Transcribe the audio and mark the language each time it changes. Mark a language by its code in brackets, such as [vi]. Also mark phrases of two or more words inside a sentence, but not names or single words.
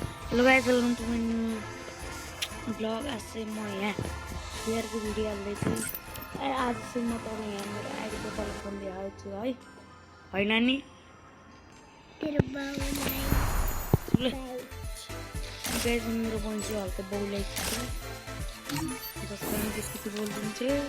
[en] Hello guys, welcome to my new blog. [ne] आज से म यहाँ बिहारको भिडियो हाल्दैछु। आज चाहिँ म तपाईँ यहाँ मेरो आइडीको कलेक्सन देखाउँछु है। है नानी? गाइस, मेरो बहिनी चाहिँ हल्का बौलाइको छ, जसको हामी त्यति बोलिदिन्छ।